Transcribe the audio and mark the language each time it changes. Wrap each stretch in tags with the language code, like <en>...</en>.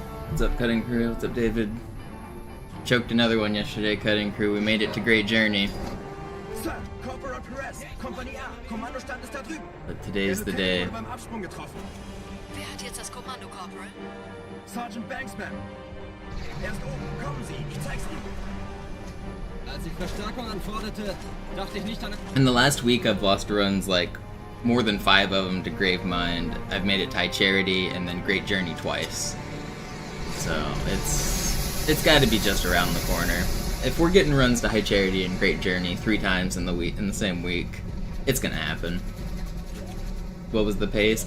<en>What's up, cutting crew? What's up, David? Choked another one yesterday, cutting crew. We made it to Great Journey.</en> <de>Sir, Corporal Perez, Kompanie A, Kommandostand ist da drüben.</de> <en>But today's the day.</en> <de>Wurde beim Absprung getroffen. Wer hat jetzt das Kommando, Corporal? Sergeant Banksman. Er ist oben, kommen Sie, ich zeig's Ihnen. Als ich Verstärkung anforderte, dachte ich nicht an...</de> <en>In the last week, I've lost runs like more than 5 of them to Gravemind. I've made it High Charity and then Great Journey twice. So it's got to be just around the corner. If we're getting runs to High Charity and Great Journey 3 times in the same week, it's gonna happen. What was the pace?</en>